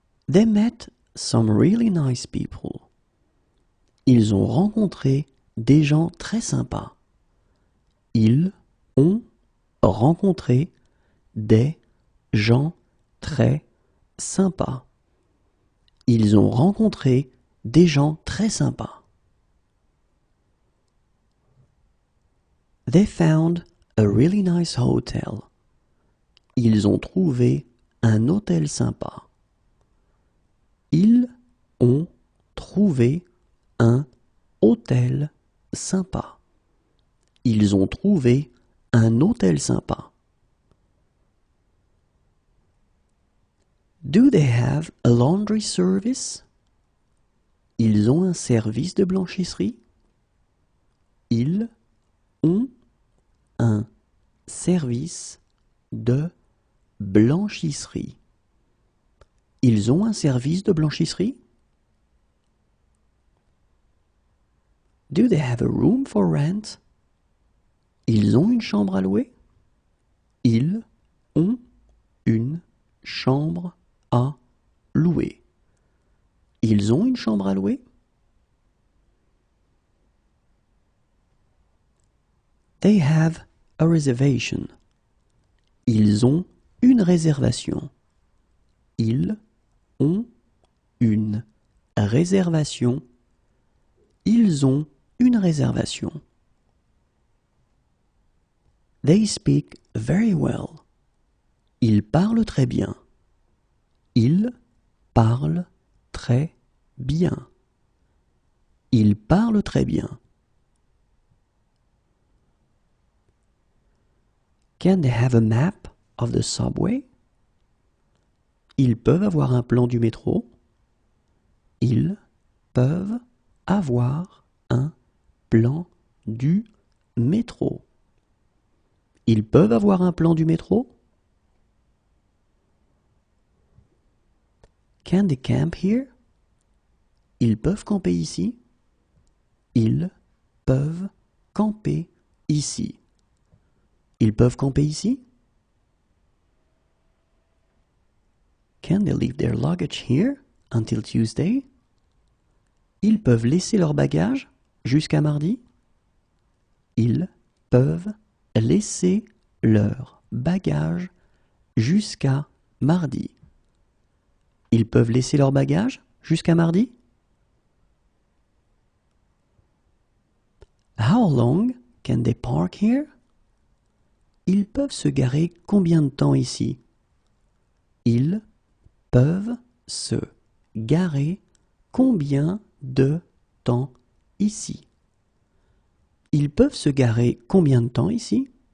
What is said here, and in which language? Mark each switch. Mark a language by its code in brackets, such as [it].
[en] They met some really nice people. [fr] Ils ont rencontré des gens très sympas. Ils ont rencontré des gens très sympas. Ils ont rencontré des gens très sympas. [en] They found a really nice hotel. [fr] Ils ont trouvé un hôtel sympa. Ils ont trouvé un hôtel sympa. Ils ont trouvé un hôtel sympa. [en] Do they have a laundry service? [fr] Ils ont un service de blanchisserie? Ils ont un service de blanchisserie. Ils ont un service de blanchisserie? [en] Do they have a room for rent? [fr] Ils ont une chambre à louer? Ils ont une chambre à louer. Ils ont une chambre à louer? [en] They have a reservation. [fr] Ils ont une réservation. Ils ont une réservation. Ils ont une réservation. [en] They speak very well. [fr] Ils parlent très bien. Ils parlent très bien. Ils parlent très bien. [en] Can they have a map of the subway? [fr] Ils peuvent avoir un plan du métro. Ils peuvent avoir un plan du métro. Ils peuvent avoir un plan du métro? [en] Can they camp here? [fr] Ils peuvent camper ici? Ils peuvent camper ici. Ils peuvent camper ici? [en] Can they leave their luggage here until Tuesday? [fr] Ils peuvent laisser leur bagage jusqu'à mardi? Ils peuvent laisser leur bagage jusqu'à mardi. Ils peuvent laisser leur bagage jusqu'à mardi? [en] How long can they park here? [fr] Ils peuvent se garer combien de temps ici? Ils peuvent se garer combien de temps ici? Ils peuvent se garer combien de temps ici?